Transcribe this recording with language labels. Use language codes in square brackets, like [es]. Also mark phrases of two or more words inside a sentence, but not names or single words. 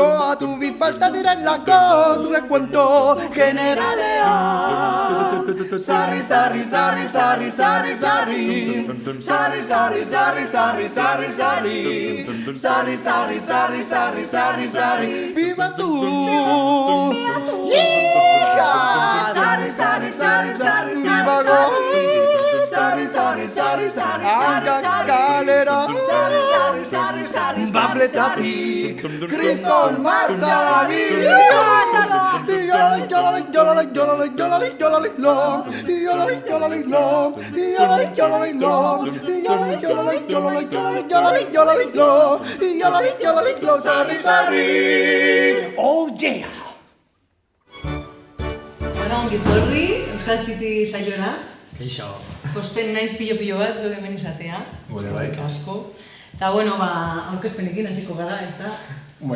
[eu] adubi falta direlakoz Rekuento generalean Sarri, sarri, sarri, sarri, sarri, sarri Sarri, sarri, sarri, sarri, sarri, sarri Sarri, sarri, sarri, sarri, sarri, sarri Bibatu Sarri, sarri, sarri, sarri, bibago Sarri, sarri, sarri, sarri, hanka kalera Bafletatik Kriston martza Yolali, yolali, yolali, yolali, yolali, yolali, long Yolali, yolali, long Yolali, yolali, long Yolali, yolali, yolali, yolali, yolali, yolali, long Yolali, yolali, long Sarri, sarri [en] Oh yeah! [eu] Bueno, ongi etorri Euskal City saiora. Keixo. Posten naiz pilo bat zuek hemen izatea. Gure bai. Asko. Eta bueno, aurkezpenekin hasiko gara, ez da? Bueno.